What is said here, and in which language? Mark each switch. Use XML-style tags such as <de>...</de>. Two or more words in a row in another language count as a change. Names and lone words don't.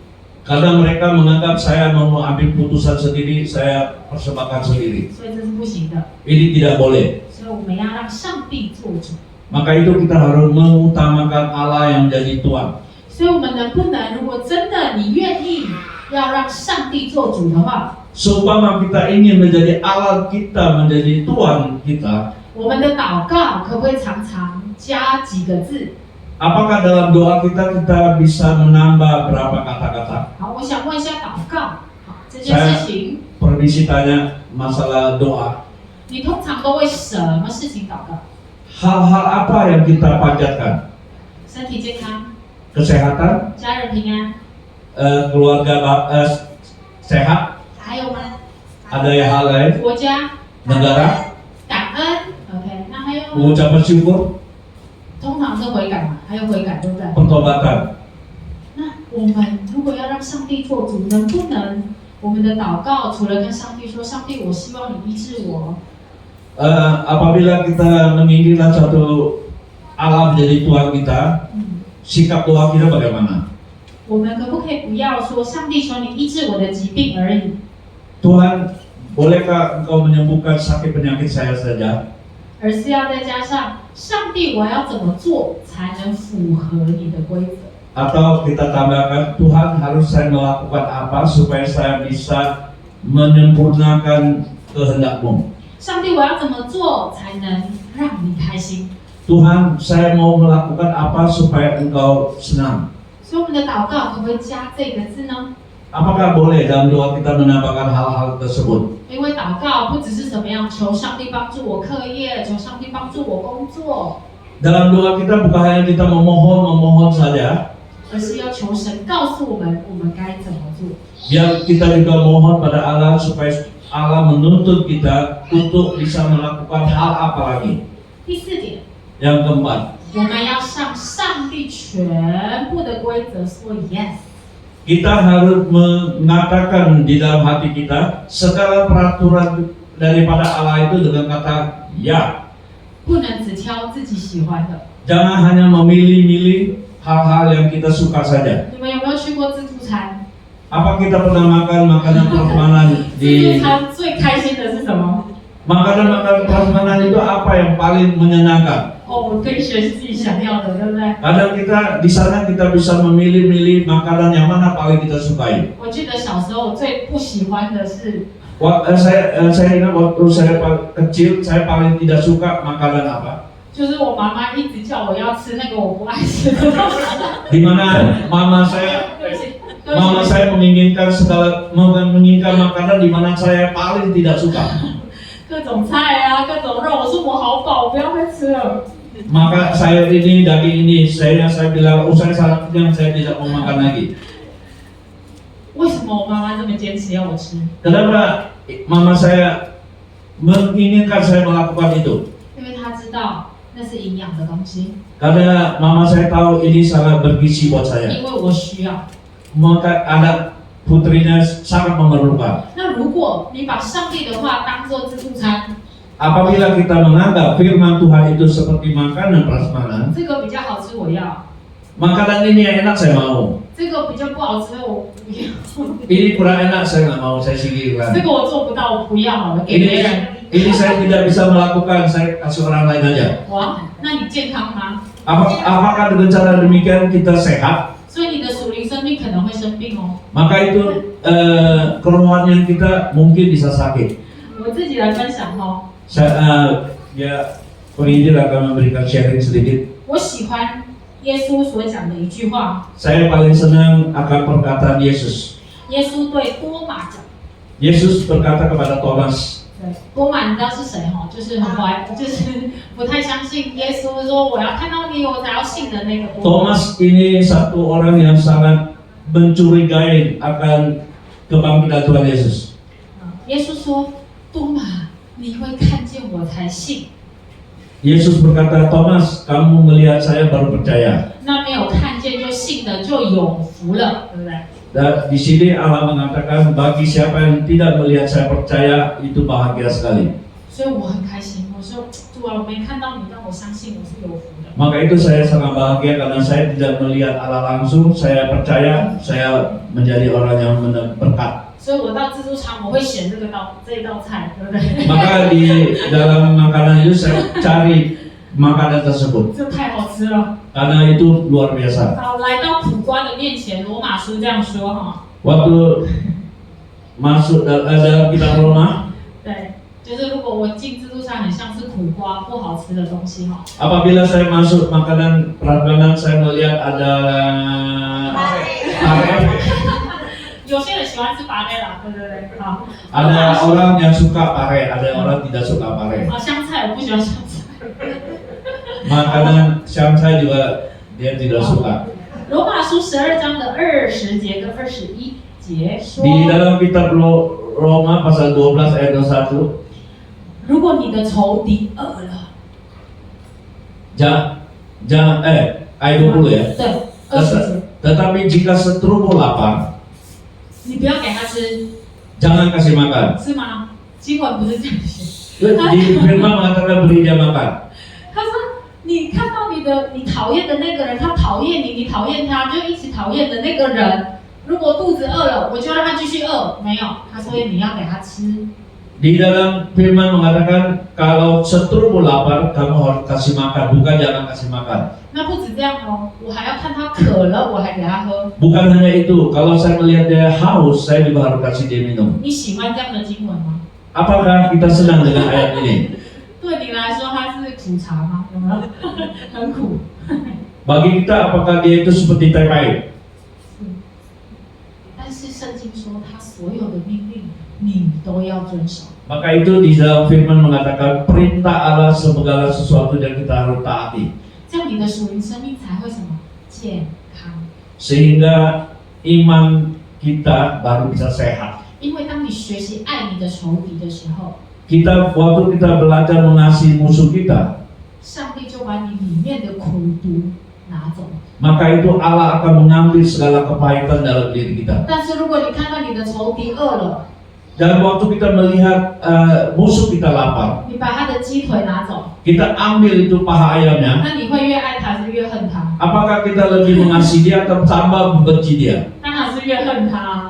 <id>Karena mereka menganggap saya mau ambil putusan sendiri, saya persembahkan sendiri.</id> <zh>所以这是不行的。</zh> <id>Ini tidak boleh.</id> <zh>所以我们要让上帝做主。</zh> <id>Maka itu kita harus mengutamakan Allah yang jadi tuan.</id> <zh>所以我们能不能，如果真的你愿意要让上帝做主的话，</zh> <id>Seumpama kita ingin menjadi Allah kita, menjadi tuan kita,</id> <zh>我们的祷告可不可以常常加几个字？</zh> <id>apakah dalam doa kita bisa menambah berapa kata-kata?</id> <zh>好，我想问一下祷告，好，这件事情，</zh> <id>Permisi tanya masalah doa.</id> <zh>你通常都为什么事情祷告？</zh> <id>Hal-hal apa yang kita panjatkan?</id> <zh>身体健康，</zh> <id>Kesehatan,</id> <zh>家人平安，</zh> <id>keluarga sehat,</id> <zh>还有吗？</zh> <id>ada yang hal lain,</id> <zh>国家，</zh> <id>negara,</id> <zh>感恩，OK， 那还有，</zh> <id>mengucap bersyukur,</id> <zh>通常是悔改嘛，还有悔改，对不对？</zh> <id>pertobatan.</id> <zh>那我们如果要让上帝做主，能不能我们的祷告除了跟上帝说，上帝，我希望你医治我。</zh> <id>Apabila kita menginginkan satu Allah menjadi Tuhan kita, sikap doa kita bagaimana?</id> <zh>我们可不可以不要说上帝求你医治我的疾病而已，</zh> <id>Tuhan, bolehkah engkau menyembuhkan sakit penyakit saya saja?</id> <zh>而是要再加上上帝，我要怎么做才能符合你的规则？</zh> <id>Atau kita tambahkan, Tuhan harus saya melakukan apa supaya saya bisa menyempurnakan kehendak-Mu?</id> <zh>上帝，我要怎么做才能让你开心？</zh> <id>Tuhan, saya mau melakukan apa supaya Engkau senang?</id> <zh>所以我们的祷告可不可以加这个字呢？</zh> <id>Apakah boleh dalam doa kita menambahkan hal-hal tersebut?</id> <zh>因为祷告不只是怎么样求上帝帮助我课业，求上帝帮助我工作，</zh> <id>Dalam doa kita bukan hanya kita memohon saja,</id> <zh>而是要求神告诉我们该怎么做。</zh> <id>biar kita juga mohon pada Allah supaya Allah menuntut kita untuk bisa melakukan hal apa lagi.</id> <zh>第四点，</zh> <id>Yang keempat,</id> <zh>我们要向上帝全部的规则说 yes。</zh> <id>kita harus mengatakan di dalam hati kita segala peraturan daripada Allah itu dengan kata ya.</id> <zh>不能只挑自己喜欢的。</zh> <id>Jangan hanya memilih-milih hal-hal yang kita suka saja.</id> <zh>你们有没有去过自助餐？</zh> <id>Apa kita pernah makan makanan prasmanan</id> <zh>自</zh> <id>di</id> <zh>助餐最开心的是什么？</zh> <id>makanan prasmanan itu apa yang paling menyenangkan?</id> <zh>哦，我可以选自己想要的，对不对？</zh> <id>Kadang kita di sana kita bisa memilih-milih makanan yang mana paling kita sukai.</id> <zh>我记得小时候我最不喜欢的是，</zh> <id>Saya ingat waktu saya kecil saya paling tidak suka makanan apa?</id> <zh>就是我妈妈一直叫我要吃那个我不爱吃的东西。</zh> <id>Di mana mama saya</id> <zh>对不起，对</zh> <id>Mama</id> <zh>不起，</zh> <id>saya menginginkan makanan di mana saya paling tidak suka.</id> <zh>各种菜啊，各种肉，我说我好饱，不要再吃了。</zh> <id>Maka saya ini daging ini saya bilang usai saat yang saya tidak mau makan lagi.</id> <zh>为什么我妈妈这么坚持要我吃？</zh> <id>Kenapa mama saya menginginkan saya melakukan itu?</id> <zh>因为她知道那是营养的东西，</zh> <id>Karena mama saya tahu ini sangat bergizi buat saya.</id> <zh>因为我需要。</zh> <id>Maka anak putrinya sangat memerlukan.</id> <zh>那如果你把上帝的话当做自助餐，</zh> <id>Apabila kita menganggap firman Tuhan itu seperti makanan prasmanan,</id> <zh>这个比较好吃我要，</zh> <id>makanan ini yang enak saya mau.</id> <zh>这个比较不好吃我不要，</zh> <id>Ini kurang enak saya nggak mau, saya</id> <zh>这</zh> <id>singkirkan.</id> <zh>个我做不到我不要好了，给别人。</zh> <id>Ini saya tidak bisa melakukan, saya kasih orang lain aja.</id> <zh>哇，那你健康吗？</zh> <id>Apakah dengan cara demikian kita sehat?</id> <zh>所以你的属灵生命可能会生病哦。</zh> <id>Maka itu kerohanian kita mungkin bisa sakit.</id> <zh>我自己来分享哦，</zh> <id>Ya, penginjil akan memberikan sharing sedikit.</id> <zh>我喜欢耶稣所讲的一句话，</zh> <id>Saya paling senang akan perkataan Yesus.</id> <zh>耶稣对多马讲。</zh> <id>Yesus berkata kepada Thomas,</id> <zh>对，多马你知道是谁哈？就是很怀，就是不太相信耶稣，说我要看到你我才要信的那个多马。</zh> <id>Thomas ini satu orang yang sangat mencurigai akan kebangkitan Tuhan Yesus.</id> <zh>耶稣说：“多马，你会看见我才信。</zh> <id>Yesus berkata, Thomas, kamu melihat saya baru percaya.</id> <zh>那没有看见就信的就有福了，对不对？</zh> <id>Dan di sini Allah mengatakan bagi siapa yang tidak melihat saya percaya itu bahagia sekali.</id> <zh>所以我很开心。我说主啊，我没看到你，但我相信我是有福的。</zh> <id>Maka itu saya sangat bahagia karena saya tidak melihat Allah langsung. Saya percaya saya menjadi orang yang berkat.</id> <zh>所以我到自助餐我会选这一道菜，对不对？</zh> <id>Maka di dalam makanan itu saya cari makanan tersebut</id> <zh>这太好吃了。</zh> <id>karena itu luar biasa.</id> <zh>好，来到苦瓜的面前，罗马书这样说哈。</zh> <id>Waktu masuk dalam kitab Roma,</id> <zh>对，就是如果我进自助餐很像是苦瓜不好吃的东西哈。</zh> <id>apabila saya masuk makanan saya melihat ada pare.</id> <zh>有些人喜欢吃芭蕾啦，对不对？好，</zh> <id>Ada orang yang suka pare, ada orang tidak suka pare.</id> <zh>啊，香菜我不喜欢香菜。</zh> <id>Makanan syamsai juga dia tidak suka.</id> <zh>罗马书12章的20节跟21节说，</zh> <id>Di dalam kitab Roma pasal 12 ayat 21,</id> <zh>如果你的仇敌饿了，</zh> <id>jangan ayat 20 ya.</id> <zh>对，20节，</zh> <id>Tetapi jika seterumu lapar,</id> <zh>你不要给他吃，</zh> <id>jangan kasih makan.</id> <zh>是吗？经文不是这样写。</zh> <id>Di firman mengatakan beri dia makan.</id> <zh>他说：“你看到你讨厌的那个人，他讨厌你，你讨厌他，就一起讨厌的那个人。如果肚子饿了，我就让他继续饿。没有，他说你要给他吃。</zh> <id>Di dalam firman mengatakan kalau seterumu lapar, kamu harus kasih makan, bukan jangan kasih makan.</id> <zh>那不止这样哦，我还要看他渴了，我还给他喝。</zh> <id>Bukan hanya itu, kalau saya melihat dia haus, saya juga harus kasih dia minum.</id> <zh>你喜欢这样的经文吗？</zh> <id>Apakah kita senang dengan ayat ini?</id> <zh>对你来说，它是苦茶吗？有没有？很苦。</zh> <id>Bagi kita, apakah dia itu seperti teh pahit?</id> <zh>但是圣经说，他所有的命令你都要遵守。</zh> <id>Maka itu di dalam firman mengatakan perintah Allah segala sesuatu yang kita harus taati.</id> <zh>这样你的属灵生命才会什么健康？</zh> <id>Sehingga iman kita baru bisa sehat.</id> <zh>因为当你学习爱你的仇敌的时候，</zh> <id>Waktu kita belajar mengasihi musuh kita,</id> <zh>上帝就把你里面的苦毒拿走。</zh> <id>maka itu Allah akan mengambil segala kepahitan dalam diri kita.</id> <zh>但是如果你看到你的仇敌饿了，</zh> <id>Dan waktu kita melihat musuh kita lapar,</id> <zh>你把他的鸡腿拿走，</zh> <id>kita ambil itu paha ayamnya.</id> <zh>那你会越爱他还是越恨他？</zh> <id>Apakah kita lebih mengasihi dia atau tambah membenci dia?</id> <zh>当然是越恨他，</zh>